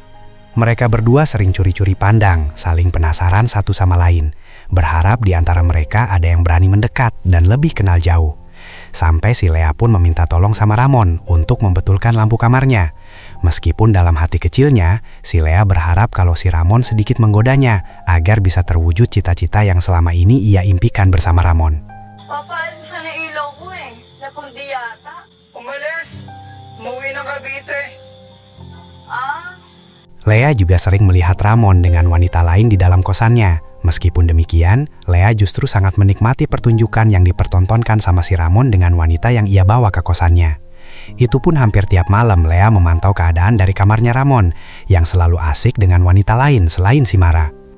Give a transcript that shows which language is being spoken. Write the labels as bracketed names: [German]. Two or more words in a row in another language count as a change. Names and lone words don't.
[Indonesian] Mereka berdua sering curi-curi pandang, saling penasaran satu sama lain, berharap di antara mereka ada yang berani mendekat dan lebih kenal jauh. Sampai si Lea pun meminta tolong sama Ramon untuk membetulkan lampu kamarnya. Meskipun dalam hati kecilnya, si Lea berharap kalau si Ramon sedikit menggodanya agar bisa terwujud cita-cita yang selama ini ia impikan bersama Ramon. [Filipino] Papa, sana ilaw ko eh. Napundi yata. Umalis! Umuwi ng Cavite. Ah? [Indonesian] Lea juga sering melihat Ramon dengan wanita lain di dalam kosannya. Meskipun demikian, Lea justru sangat menikmati pertunjukan yang dipertontonkan sama si Ramon dengan wanita yang ia bawa ke kosannya. Itu pun hampir tiap malam Lea memantau keadaan dari kamarnya Ramon, yang selalu asik dengan wanita lain selain si Mara.